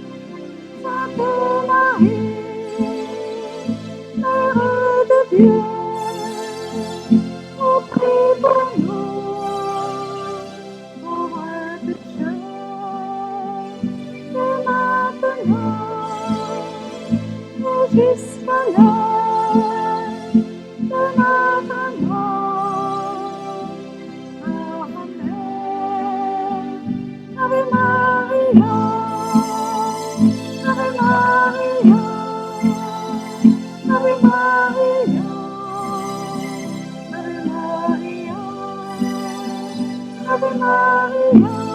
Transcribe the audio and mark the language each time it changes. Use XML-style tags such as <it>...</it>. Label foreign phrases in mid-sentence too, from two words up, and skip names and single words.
<fr>Sainte Marie, Mère de Dieu, ô prie pour nous, pauvres pécheurs, et maintenant, et jusqu'à l'heure de notre mort. Amen.</fr> <la>Ave Maria, Ave Maria, Ave Maria, Ave Maria, Ave Maria,</la>